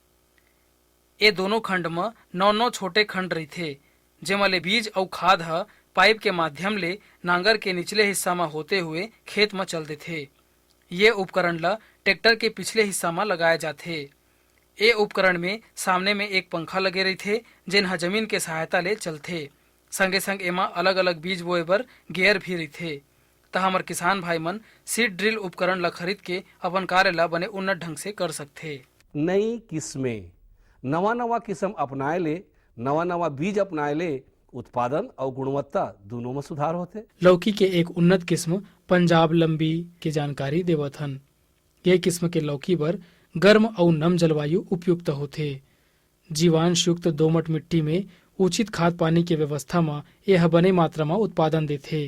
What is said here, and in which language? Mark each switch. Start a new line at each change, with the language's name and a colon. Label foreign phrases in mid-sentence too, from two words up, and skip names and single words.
Chhattisgarhi: ये दोनों खंड में 9 छोटे खंड रहते जेमा ले बीज और खाद पाइप के माध्यम ले नांगर के निचले हिस्सा में होते हुए खेत में चल देते। ये उपकरण ला ट्रैक्टर के पिछले हिस्सा में लगाए जाते। ये उपकरण में सामने में एक पंखा लगे रहते जिन्हा जमीन के सहायता ले चलते। संगे संग एमा अलग अलग बीज बोए बर गियर भी रहते। त हमर किसान भाई मन
English: seed drill
Chhattisgarhi: उपकरण ला खरीद के अपन कार्य ला बने उन्नत ढंग से कर सकते। नई किस्में नवा नवा किस्म अपनाए ले, नवा नवा बीज अपनाए ले उत्पादन और गुणवत्ता दोनों में सुधार होते। लौकी के एक उन्नत किस्म पंजाब लंबी की जानकारी देवत हन। ये किस्म के लौकी बर गर्म और नम जलवायु उपयुक्त होते। जीवांश युक्त दोमट मिट्टी में उचित खाद पानी के व्यवस्था में यह बने मात्रा में उत्पादन देते।